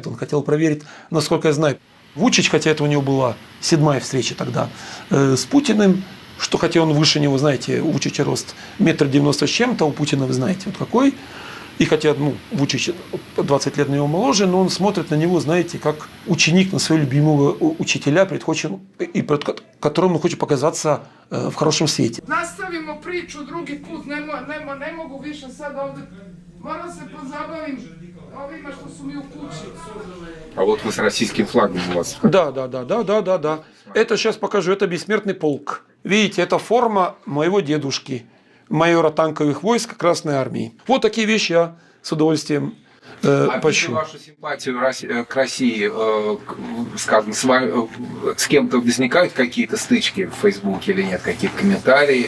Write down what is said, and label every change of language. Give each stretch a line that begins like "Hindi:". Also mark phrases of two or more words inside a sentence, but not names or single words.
Russian: Он хотел проверить, насколько я знаю. Вучич, хотя это у него была 7-я встреча тогда с Путиным, что хотя он выше него, знаете, у Вучича рост 1,90 м с чем-то, у Путина вы знаете, вот какой. И хотя, Вучич 20 лет на него моложе, но он смотрит на него, знаете, как ученик на своего любимого учителя, перед которым он хочет показаться в хорошем свете.
Serbian: Наставимо priču drugi put, ne mogu više sad ovdje, moram se pozabavim ovima što su mi u kući.
Russian: А вот вы с российским флагом у вас. Да. Это сейчас покажу, это бессмертный полк. Видите, это форма моего дедушки, майора танковых войск Красной Армии. Вот такие вещи я с удовольствием пощу. Вашу симпатию к России, скажем, с кем-то возникают какие-то стычки в Фейсбуке или нет, какие-то комментарии?